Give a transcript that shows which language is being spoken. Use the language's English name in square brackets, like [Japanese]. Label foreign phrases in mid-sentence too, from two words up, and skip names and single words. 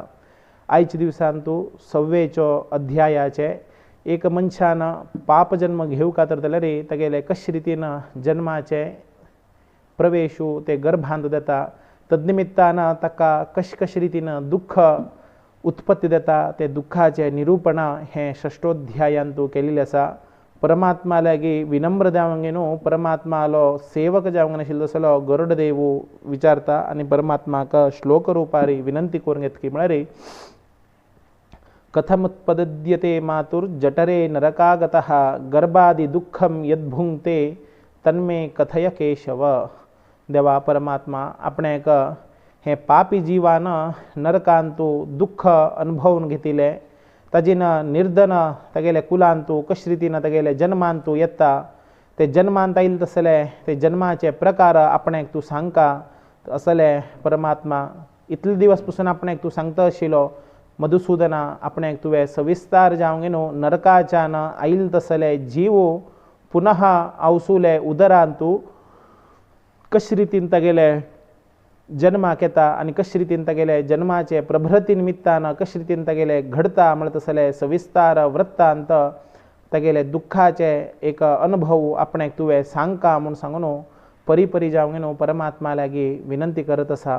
[Konkani] आयच्या दिवसांतू 6वेचो अध्यायाचे एक मनशान पाप जन्म घेवका तर जाल्यार तेगेले कशे रीतीनं जन्माचे प्रवेशू ते गर्भांत देता तदनिमित्तान ताका कशे रीतीनं दुःख उत्पत्ती देता ते दुःखाचे निरूपण हे 6ष्टोध्यायांतू केलेले आसा। परमात्मा लागी विनम्र जावंगेनो परमात्मालो सेवक जावंगेन आशिल्लो तसलो गरुड देवू विचारता आनी परमात्माक श्लोक रूपारी विनंती करून घेतकी म्हळ्यार [Sanskrit] कथमुत्पद्यते मातुर्जठरे नरकागतः गर्भादि दुःखम यद्भुंक्ते तन्मे कथय केशव। [Konkani] देवा परमात्मा आपणेक हे पापी जीवान नरकांतू दुःख अनुभवून घेतिले ताजेन निर्धन तेगेले कुलांतू कशे रीतीन तेगेले जन्मांतू येता ते जन्मांत येईल तसले ते जन्माचे प्रकार आपणेक तू सांगता असले परमात्मा इतले दिवस पासून आपणेक तू सांगता आशिल्लो मधुसूदना आपणेक तुवें सविस्तार जावंगेनो नरकाच्यान आईल तसले जीव पुनः आवसुले उदरांतू कशे रीतीन तेगेले जन्माक येता आनी कशे रीतीन तेगेले जन्माचे प्रभृती निमित्तान कशे रीतीन तेगेले घडता म्हळ्यार तसले सविस्तार वृत्तांत तेगेले दुःखाचे एक अनुभव आपणेक तुवें सांगका म्हूण सांगून परी जावंगेनो परमात्मा लागी विनंती करत आसा।